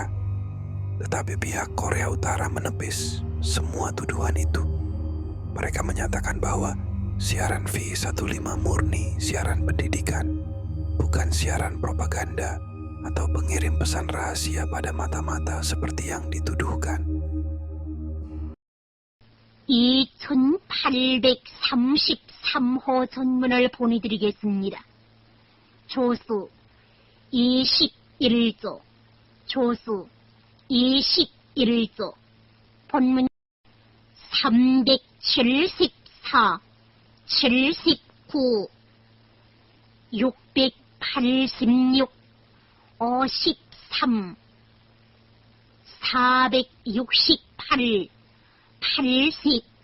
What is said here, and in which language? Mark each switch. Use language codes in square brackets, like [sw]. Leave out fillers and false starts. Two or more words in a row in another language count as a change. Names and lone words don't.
[id] Tetapi pihak Korea Utara menepis semua tuduhan itu. Mereka menyatakan bahwa siaran V15 murni siaran pendidikan, bukan siaran propaganda atau pengirim pesan rahasia pada mata-mata seperti yang dituduhkan. [ko] 2833호 전문을 보내드리겠습니다. 조수 21조, 조수 21조, 본문 374, 79, 686, 53, 468, 80.